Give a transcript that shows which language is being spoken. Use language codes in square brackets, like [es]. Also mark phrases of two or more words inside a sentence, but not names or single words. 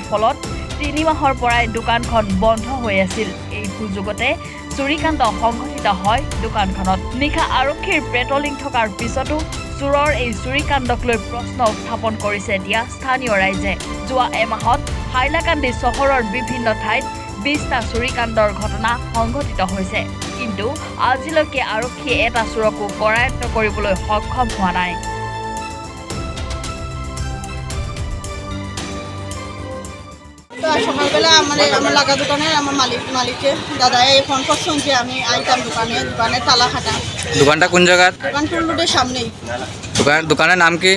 [as] ফলত ৩ মাহৰ পৰাই দোকানখন বন্ধ হৈ আছিল এই সুযোগতে চুৰিকাণ্ড সংঘটিত হয় দোকানখনত নিশা আৰক্ষীৰ পেট্ৰলিং থকাৰ পিছতো চোৰৰ এই চুৰিকাণ্ডক লৈ প্ৰশ্ন উত্থাপন কৰিছে এতিয়া স্থানীয় ৰাইজে যোৱা এমাহত হাইলাকান্দি চহৰৰ বিভিন্ন ঠাইত ২০টা চুৰিকাণ্ডৰ ঘটনা সংঘটিত হৈছে কিন্তু আজিলৈকে আৰক্ষীয়ে এটা চোৰকো কৰায়ত্ব কৰিবলৈ সক্ষম হোৱা নাই [bn] সকালবেলা আমার লাগা দোকানের আমার মালিককে দাদা এই ফোন করছেন যে আমি আইতাম দোকানে তালা খাটা দোকানটা কোন জায়গা দোকান টুল রোডের সামনেই দোকানের নাম কি